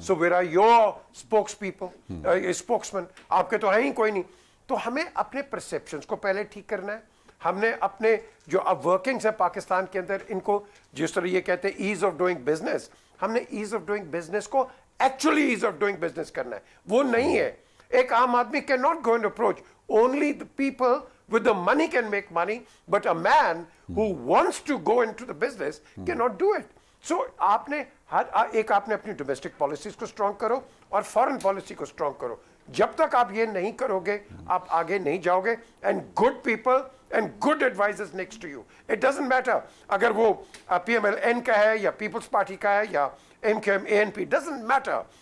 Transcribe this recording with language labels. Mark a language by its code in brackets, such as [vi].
[en] So where are your spokespeople, spokesmen? [ur] آپ کے تو ہیں ہی کوئی نہیں. تو ہمیں اپنے پرسیپشنز کو پہلے ٹھیک کرنا ہے. ہم نے اپنے جو اب ورکنگز ہیں پاکستان کے اندر, ان کو جس طرح یہ کہتے ہیں ایز آف ڈوئنگ بزنس, ہم نے ایز آف ڈوئنگ بزنس کو actually as of doing business کرنا ہے. وہ نہیں ہے. ایک عام آدمی [en] Can not go and approach, only the people with the money can make money, but a man who wants to go into the business cannot do it. [ur] So آپ نے آپ نے اپنی ڈومیسٹک پالیسیز کو اسٹرانگ کرو اور foreign policy کو strong کرو. جب تک آپ یہ نہیں کرو گے آپ آگے نہیں جاؤ گے. [en] And good people and good advisors next to you. It doesn't matter [ur] اگر وہ پی ایم ایل این کا ہے یا پیپلز پارٹی کا ہے یا M Q M a N P, doesn't matter.